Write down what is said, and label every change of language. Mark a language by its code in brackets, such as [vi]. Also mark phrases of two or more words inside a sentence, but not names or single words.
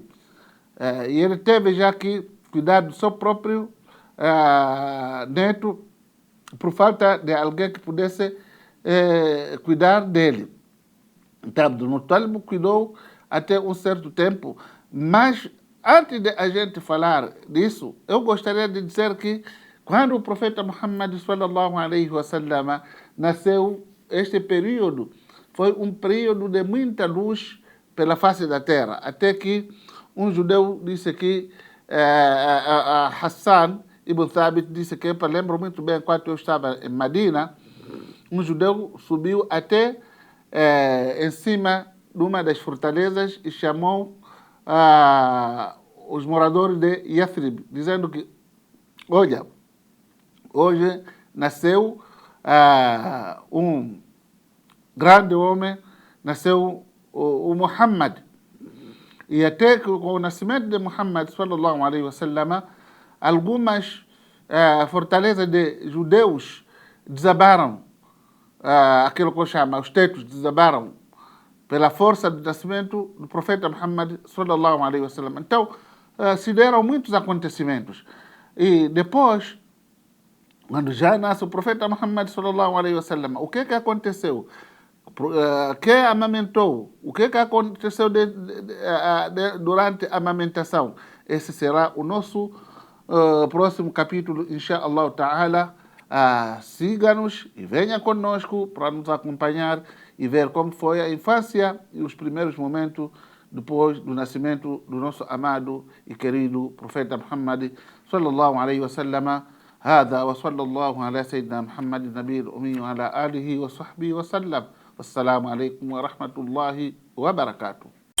[pt] E ele teve já que cuidar do seu próprio neto, por falta de alguém que pudesse cuidar dele. Então, Abdul Muttalib cuidou até um certo tempo, mas antes de a gente falar disso, eu gostaria de dizer que quando o profeta Muhammad [ar] صلى الله عليه وسلم [pt] nasceu, este período foi um período de muita luz pela face da terra, até que um judeu disse que Hassan ibn Thabit disse que, eu lembro muito bem, enquanto eu estava em Medina, um judeu subiu até em cima de uma das fortalezas e chamou os moradores de Yathrib, dizendo que, olha, hoje nasceu um grande homem, nasceu o Muhammad. E até com o nascimento de Muhammad, [ar] صلى الله عليه وسلم, [pt] algumas fortalezas de judeus desabaram, aquilo que eu chamo, os tetos desabaram, pela força do nascimento do profeta Muhammad, [ar] صلى الله عليه وسلم. [pt] Então, se deram muitos acontecimentos. E depois, quando já nasce o profeta Muhammad, [ar] صلى الله عليه وسلم, [pt] o que aconteceu? Que amamentou, o que aconteceu durante a amamentação. Esse será o nosso próximo capítulo, [ar] إن شاء الله تعالى. [pt] Siga-nos e venha conosco para nos acompanhar e ver como foi a infância e os primeiros momentos depois do nascimento do nosso amado e querido profeta Muhammad, [ar] صلى الله عليه وسلم. هذا وصلى الله على سيدنا محمد النبي الأمي وعلى آله وصحبه وسلم. والسلام عليكم ورحمة الله وبركاته.